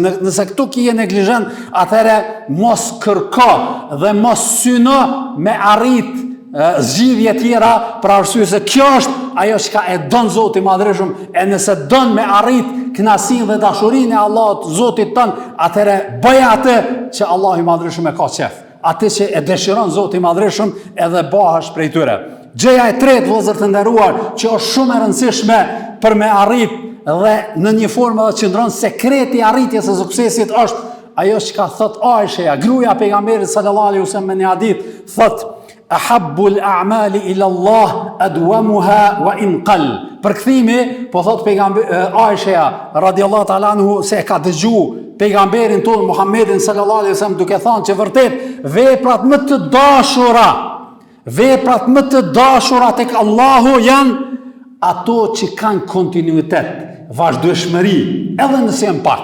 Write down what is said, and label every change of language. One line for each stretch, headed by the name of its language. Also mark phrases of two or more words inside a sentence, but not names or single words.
Albanian: Nëse këtu ki je neglizhent, atëherë mos kërko dhe mos syno me arrit zgjidhje tjera, për arsye se kjo është ajo që e don Zoti i madhreshëm, e nëse don me arrit kënaqësinë dhe dashurinë e Allahut Zotit tën, atëherë bëj atë që Allahu i madhreshëm e ka qef, atë që e dëshiron Zoti i madhreshëm, edhe bëhesh prej tyre. Gjëja e tretë, vëllezër të nderuar, që është shumë e rëndësishme për me arrit dhe në një formë që qëndron sekreti i arritjes së suksesit, është ajo që ka thot Aisha, gruaja e pejgamberit
Arabic: صلى الله عليه وسلم
Albanian: në një hadith, thot:
Arabic: أحب الأعمال إلى الله أدومها وإن قل.
Albanian: Përkthimi, po thot Aisha
Arabic: رضي الله تعالى عنه,
Albanian: se e ka dëgju pejgamberin tonë Muhammedin
Arabic: صلى الله عليه وسلم
Albanian: duke thënë që vërtet veprat më të dashura tek Allahu janë ato që kanë kontinuitet, vazhdueshmëri, edhe nëse janë pak.